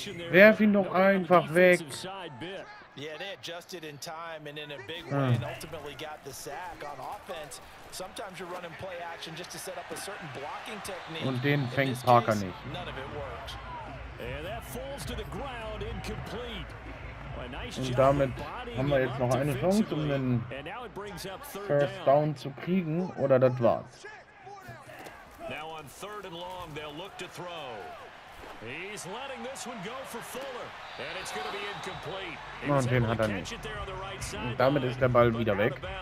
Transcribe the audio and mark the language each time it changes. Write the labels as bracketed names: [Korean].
[German] Werf ihn doch einfach weg. [English] Yeah, they adjusted in time and in a big way and ultimately got the sack on offense. Sometimes you're running play action just to set up a certain blocking technique. [German] Und den fängt Parker nicht. [English] None of it worked. And that falls to the ground incomplete. [German] Und damit haben wir jetzt noch eine Chance, um den First Down zu kriegen, oder das war's. [English] Now on 3rd and long, they'll look to throw. He's letting this one go for Fuller. And it's going to be incomplete. [German] Und den hat er nicht. Und damit ist der Ball wieder weg.